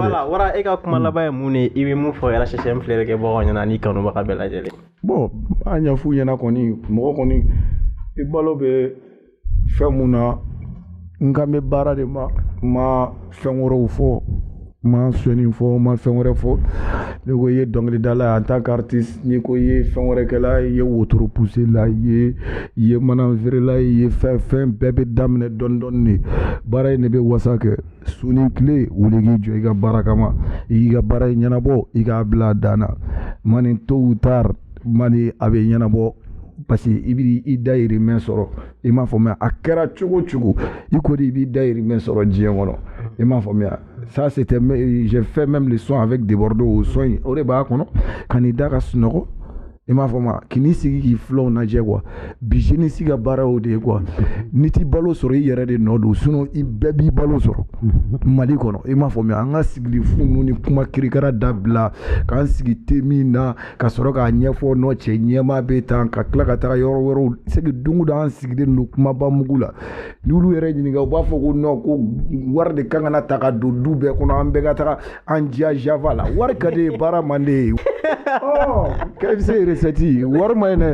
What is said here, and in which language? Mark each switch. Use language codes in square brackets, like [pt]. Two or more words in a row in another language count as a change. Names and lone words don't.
[bm] voilà wara e ka kuma laban ye mun ye i bɛ mun fɔ RHM filɛlikɛbagaw ɲɛna ni kanubaga bɛɛ lajɛlen bon an ɲɛ f'u ɲɛna kɔni mɔgɔ kɔni i balo bɛ fɛn mun na n kan bɛ baara de ma fɛn wɛrɛw fɔ ma sɔnni fɔ ma fɛn wɛrɛ fɔ ne ko i ye dɔnkilidala [fr] en tant qu'artiste [bm] n'i ko i ye fɛn wɛrɛ kɛla i ye wotoro poussé la i ye mana feerela i ye fɛn bɛɛ bɛ daminɛ dɔɔni dɔɔni de baara in de bɛ wasa kɛ su ni tile wuli k'i jɔ i ka baara kama i k'i ka baara in ɲɛnabɔ i k'a bila a dan na mani [fr] tôt ou tard [bm] mani a bɛ ɲɛnabɔ [fr] parce que [bm] i b'i i dayirimɛ sɔrɔ i m'a faamuya a kɛra cogo cogo i ko de i b'i dayirimɛ sɔrɔ diɲɛ kɔnɔ i m'a faamuya [fr] ça c'était j'ai fait même le son avec des Bordeaux au son [bm] o de b'a kɔnɔ ka n'i da ka sunɔgɔ i m'a faamuya k'i n'i sigi k'i filɛw lajɛ quoi bi jeunesse ka baara o de ye quoi n'i t'i balo sɔrɔ i yɛrɛ de nɔ don sinon i bɛɛ b'i balo sɔrɔ Mali kɔnɔ i m'a faamuya an ka sigili fu ninnu ni kuma kirikara dabila k'an sigi te min na ka sɔrɔ k'a ɲɛfɔ nɔ cɛ ɲɛmaa bɛ tan ka tila ka taga yɔrɔ wɛrɛw [fr] c'est que [bm] don o don an sigilen don kumaba mugu la ni olu yɛrɛ ɲininka u b'a fɔ ko non ko wari de kan kana ta ka don du bɛɛ kɔnɔ an bɛɛ ka taga an diya java la wari ka di ye baara man di ye KFC recette wari ma ɲi dɛ